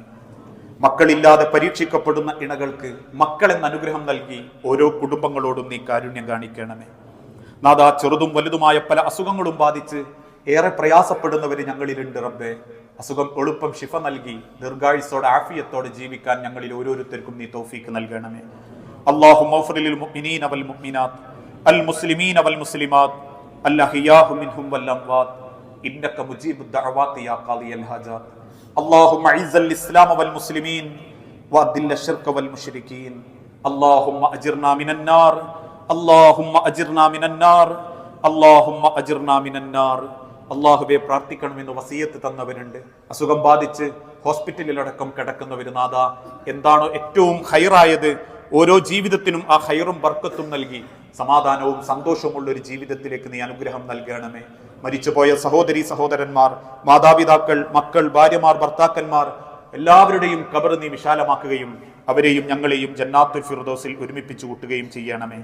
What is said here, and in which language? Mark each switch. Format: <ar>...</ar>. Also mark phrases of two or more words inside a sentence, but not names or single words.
<ml>മക്കളില്ലാതെ പരീക്ഷിക്കപ്പെടുന്ന ഇണകൾക്ക് മക്കളെന്ന അനുഗ്രഹം നൽകി ഓരോ കുടുംബങ്ങളോടും നീ കാരുണ്യം കാണിക്കണമേ നാഥ. ചെറുതും വലുതുമായ പല അസുഖങ്ങളും ബാധിച്ച് ഏറെ പ്രയാസപ്പെടുന്നവര് ഞങ്ങളിലുണ്ട് റബ്ബേ. അസുഖം എളുപ്പം ശിഫ നൽകി ദീർഘായുസ്സോടെ ആഫിയത്തോടെ ജീവിക്കാൻ ഞങ്ങളിൽ ഓരോരുത്തർക്കും നീ തൗഫീക്ക് നൽകണമേ.</ml> <ar>اللهم اغفر للمؤمنين والمؤمنات المسلمين والمسلمات الأحياء منهم والأموات إنك مجيب الدعوات يا قاضي الحاجات اللهم أعز الإسلام والمسلمين وأذل الشرك والمشركين اللهم أجرنا من النار اللهم أجرنا من النار اللهم أجرنا من النار</ar> <ml>അള്ളാഹുവെ പ്രാർത്ഥിക്കണമെന്ന് വസിയത്ത് തന്നവരുണ്ട്. അസുഖം ബാധിച്ച് ഹോസ്പിറ്റലിലടക്കം കിടക്കുന്നവർ നാഥ എന്താണോ ഏറ്റവും ഹൈറായത് ഓരോ ജീവിതത്തിനും ആ ഹൈറും ബർക്കത്തും നൽകി സമാധാനവും സന്തോഷവുമുള്ള ഒരു ജീവിതത്തിലേക്ക് നീ അനുഗ്രഹം നൽകണമേ. മരിച്ചുപോയ സഹോദരി സഹോദരന്മാർ, മാതാപിതാക്കൾ, മക്കൾ, ഭാര്യമാർ, ഭർത്താക്കന്മാർ എല്ലാവരുടെയും ഖബർ നീ വിശാലമാക്കുകയും അവരെയും ഞങ്ങളെയും ജന്നാത്തുൽ ഫിർദൗസിൽ ഒരുമിപ്പിച്ചു കൂട്ടുകയും ചെയ്യണമേ.</ml>